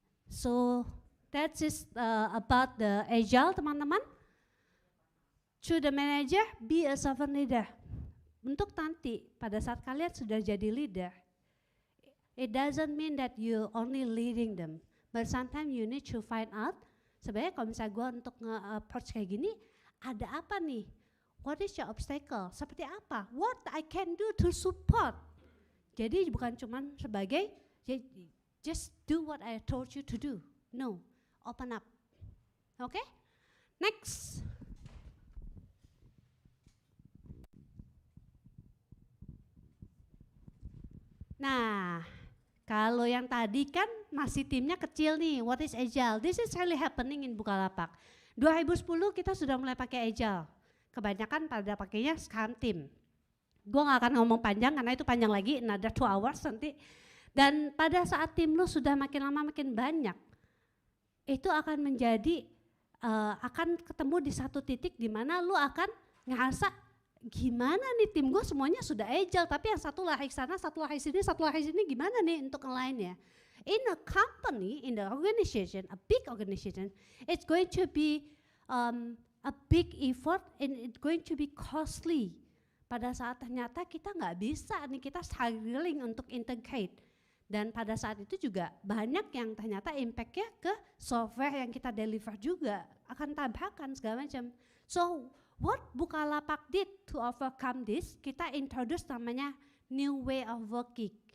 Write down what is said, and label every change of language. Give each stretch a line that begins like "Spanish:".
English: So that is about the agile,
Indonesian: teman-teman.
English: To the manager, be a servant leader.
Indonesian: Untuk nanti pada saat kalian sudah jadi
English: leader, it doesn't mean that you only leading them, but sometimes you need to find out.
Indonesian: Sebenarnya kalau misalnya gue untuk nge-approach kayak gini, ada apa nih?
English: What is your obstacle?
Indonesian: Seperti apa?
English: What I can do to support?
Indonesian: Jadi bukan cuma sebagai
English: just do what I told you to do. No, open up. Okay? Next.
Indonesian: Nah, kalau yang tadi kan masih timnya kecil nih.
English: What is agile? This is really happening in Bukalapak.
Indonesian: 2010 kita sudah mulai pakai agile. Kebanyakan pada pakainya Scrum Team. Gue gak akan ngomong panjang karena itu panjang lagi,
English: another 2 hours
Indonesian: nanti. Dan pada saat tim lu sudah makin lama makin banyak, itu akan menjadi, akan ketemu di satu titik di mana lu akan ngerasa gimana nih tim gue semuanya sudah agile, tapi yang satu lari sana, satu lari sini gimana nih untuk yang lainnya.
English: In a company, in the organization, a big organization, it's going to be a big effort and it's going to be costly.
Indonesian: Pada saat ternyata kita nggak bisa nih, kita struggling untuk integrate. Dan pada saat itu juga banyak yang ternyata impact-nya ke software yang kita deliver juga. Akan tabrakan segala macam.
English: So what Bukalapak did to overcome this,
Indonesian: kita introduce namanya
English: new way of working.